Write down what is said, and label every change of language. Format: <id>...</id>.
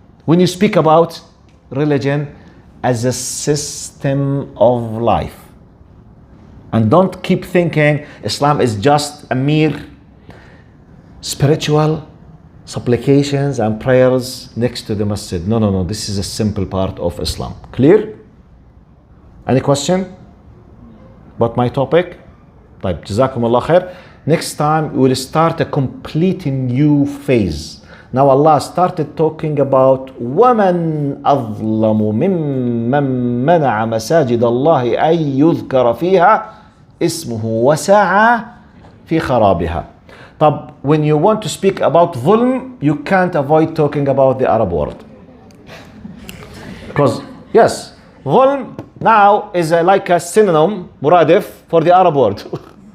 <en>When you speak about religion as a system of life, and don't keep thinking Islam is just a mere spiritual supplications and prayers next to the masjid. No. This is a simple part of Islam. Clear? Any question about my topic?</en> <ar>طيب, جزاكم الله خير.</ar> <en>Next time we will start a completely new phase. Now Allah started talking about</en> <ar>وَمَنْ أَظْلَمُ مِمَّنْ مَنَعَ مَسَاجِدَ اللَّهِ أَنْ يُذْكَرَ فِيهَا اسمه وَسَعَى في خرابها. طب,</ar> <en>when you want to speak about ظلم, you can't avoid talking about the Arab world. Because, yes, ظلم now is like a synonym, muradif, for the Arab world.</en>